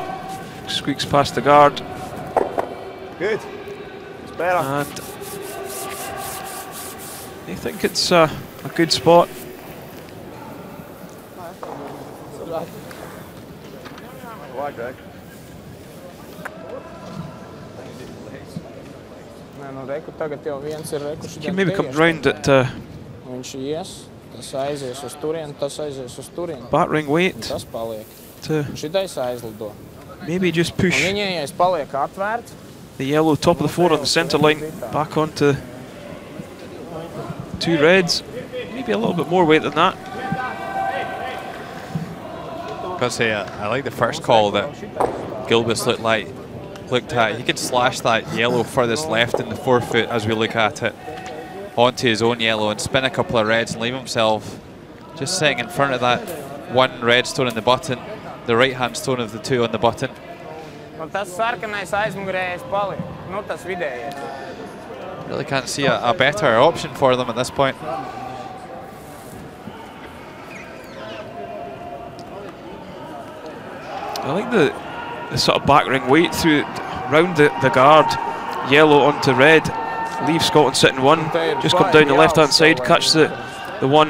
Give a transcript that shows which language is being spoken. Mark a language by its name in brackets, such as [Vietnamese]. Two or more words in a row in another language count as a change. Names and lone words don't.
[English] Squeaks past the guard. Good. It's better. And I think it's a good spot. Why, Greg? [Latvian] Nu, reku tagad jau viens ir reku [English] You can maybe come round at [Latvian] viņš ies, tas aizies uz turien, tas aizies uz turien. [English] battering weight. [Latvian] Tas paliek. [English] To [Latvian] Šitais aizlido. [English] maybe just push [Latvian] Un viņai paliek atvērts. [English] the yellow top of the four on the centre line back onto 2 reds. Maybe a little bit more weight than that. Gotta say, I like the first call that Gilbis looked at. He could slash that yellow furthest left in the forefoot as we look at it onto his own yellow and spin a couple of reds and leave himself just sitting in front of that 1 red stone on the button, the right hand stone of the 2 on the button. [Latvian] Un tas sarkanais aizmugurējais paliek. Nu, tas vidējais. [English] Really can't see a better option for them at this point. I like the sort of backring weight through round the guard, yellow onto red, leave Scotland sitting 1, just come down the left hand side, catch the one